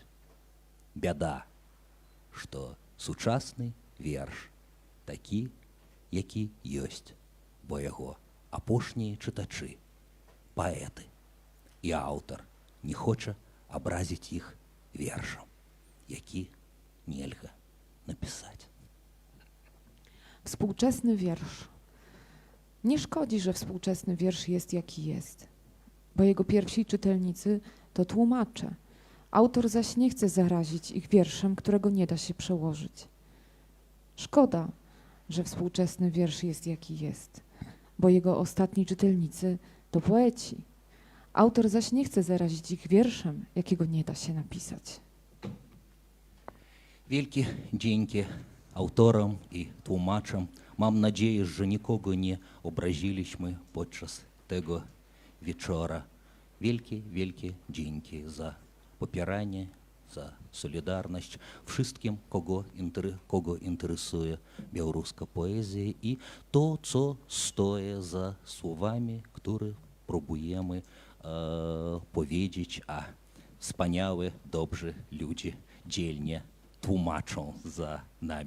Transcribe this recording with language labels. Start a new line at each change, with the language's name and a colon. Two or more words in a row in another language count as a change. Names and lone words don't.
Belarusian: Бяда, што сучасны верш такі, які ёсць, бо яго апошнія чытачы паэты, і аўтар не хоча абразіць іх вершам, які нельга напісаць.
Polish: Współczesny wiersz. Nie szkodzi, że współczesny wiersz jest jaki jest, bo jego pierwsi czytelnicy to tłumacze. Autor zaś nie chce zarazić ich wierszem, którego nie da się przełożyć. Szkoda, że współczesny wiersz jest jaki jest, bo jego ostatni czytelnicy to poeci. Autor zaś nie chce zarazić ich wierszem, jakiego nie da się napisać. Wielkie dzięki autorom i tłumaczom. Mam nadzieję, że nikogo nie obraziliśmy podczas tego wieczora. Wielkie, wielkie dzięki za popieranie, za solidarność wszystkim, kogo interesuje białoruska poezja i to, co stoi za słowami, które próbujemy powiedzieć, a wspaniałe, dobrzy ludzie dzielnie tłumaczą za nami.